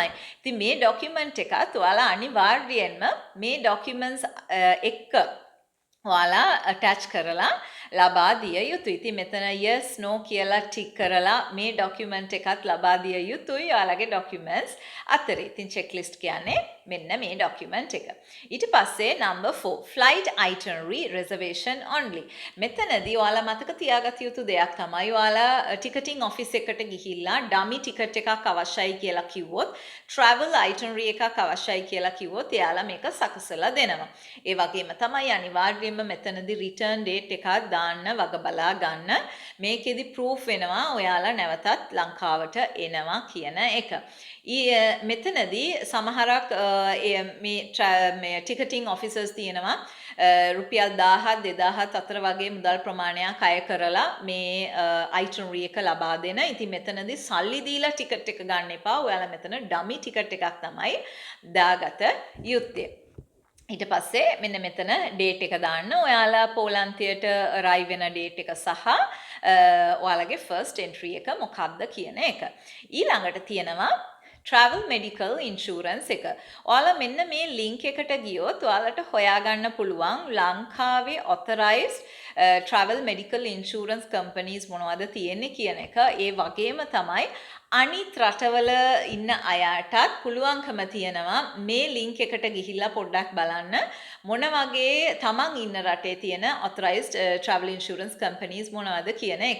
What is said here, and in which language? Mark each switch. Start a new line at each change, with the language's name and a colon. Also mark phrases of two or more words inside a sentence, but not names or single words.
Sinhala: ඉතින් මේ document එකත් ඔයාලා අනිවාර්යයෙන්ම මේ documents එක්ක ඔයාලා attach කරලා ලබා දිය යුතුයි. ඉතින් මෙතන
English: yes no
Sinhala: කියලා ටික් කරලා මේ document එකත් ලබා දිය යුතුයි ඔයාලගේ documents අතරේ. ඉතින් checklist කියන්නේ මෙන්න මේ document එක. ඊට පස්සේ
English: number 4 flight itinerary reservation only.
Sinhala: මෙතනදී ඔයාලා මතක තියාගත යුතු දෙයක් තමයි ඔයාලා
English: ticketing office
Sinhala: එකට ගිහිල්ලා
English: dummy ticket
Sinhala: එකක් අවශ්‍යයි කියලා කිව්වොත්
English: travel itinerary
Sinhala: එකක් අවශ්‍යයි කියලා කිව්වොත් එයාලා මේක සකසලා දෙනවා. ඒ වගේම තමයි අනිවාර්යයෙන්ම මෙතනදී
English: return date
Sinhala: එකක් දාන්න වග බලා ගන්න. මේකෙදි proof වෙනවා ඔයාලා නැවතත් ලංකාවට එනවා කියන එක. මෙතනදී සමහරක් මේ
English: ticketing officers
Sinhala: තියෙනවා රුපියල් 1000 2000 අතර වගේ මුදල් ප්‍රමාණයක් අය කරලා මේ itinerary එක ලබා දෙන. ඉතින් මෙතනදී සල්ලි දීලා ටිකට් එක ගන්න එපා. ඔයාලා මෙතන
English: dummy ticket
Sinhala: එකක් තමයි දාගත යුත්තේ. ඊට පස්සේ මෙන්න මෙතන date එක දාන්න. ඔයාලා පෝලන්තයට arrive වෙන date එක සහ ඔයාලගේ
English: first entry
Sinhala: එක මොකක්ද කියන එක. ඊළඟට තියෙනවා
English: travel medical insurance
Sinhala: එක. ඔයාලා මෙන්න මේ link එකට ගියොත් ඔයාලට හොයාගන්න පුළුවන් ලංකාවේ
English: authorized travel medical insurance companies
Sinhala: මොනවද තියෙන්නේ කියන එක. ඒ වගේම තමයි අනිත් රටවල ඉන්න අයටත් පුළුවන්කම තියෙනවා මේ link එකට ගිහිල්ලා පොඩ්ඩක් බලන්න මොන වගේ තමන් ඉන්න රටේ තියෙන
English: authorized travel insurance companies
Sinhala: මොනවද කියන එක.